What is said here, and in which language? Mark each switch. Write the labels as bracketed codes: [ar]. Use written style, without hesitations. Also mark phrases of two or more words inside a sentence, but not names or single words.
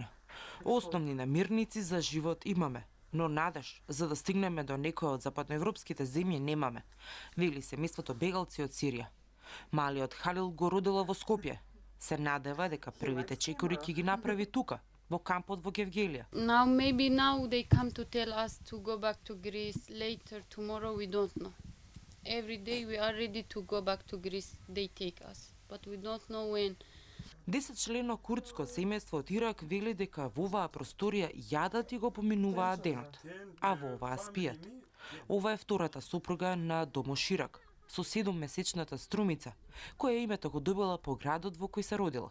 [mk] Основни намирници за живот имаме, но надеж за да стигнеме до некоја од западноевропските земји немаме, вели семејството бегалци од Сирија. Малиот Халил го родила во Скопје. Се надева дека првите чекори ќе ги направи тука, во кампот во Гевгелија. [en] Maybe now they come to tell us to go back to Greece later tomorrow, we don't know. Every day we are ready to go back to Greece, they take us, but we don't know when. [mk] 10-члено курдско семејство од Ирак вели дека во оваа просторија јадат и го поминуваат денот, а во оваа спијат. Ова е втората сопруга на Домо Ширак, со 7-месечната Струмица, која името го добила по градот во кој се родила.